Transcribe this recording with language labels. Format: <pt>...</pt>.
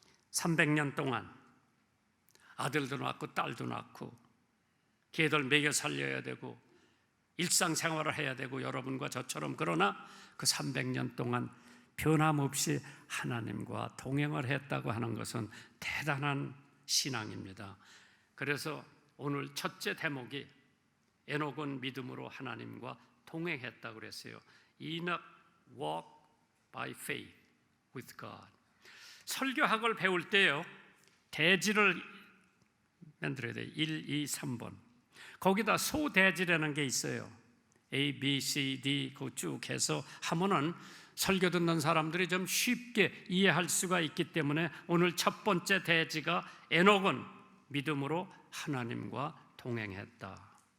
<ko>300년 동안 아들도 낳고 딸도 낳고 걔들 먹여 살려야 되고 일상생활을 해야 되고 여러분과 저처럼, 그러나 그 300년 동안 변함없이 하나님과 동행을 했다고 하는 것은 대단한 신앙입니다. 그래서 오늘 첫째 대목이 에녹은 믿음으로 하나님과 동행했다고 그랬어요.</ko> <en>Enoch walked by faith with God.</en> <ko>설교학을 배울 때요, 대지를 만들어야 돼요. 1, 2, 3번. 거기다 소대지라는 게 있어요. A, B, C, D 쭉 해서 하면은 설교 듣는 사람들이 좀 쉽게 이해할 수가 있기 때문에 오늘 첫 번째 대지가 에녹은 믿음으로 하나님과 동행했다.</ko>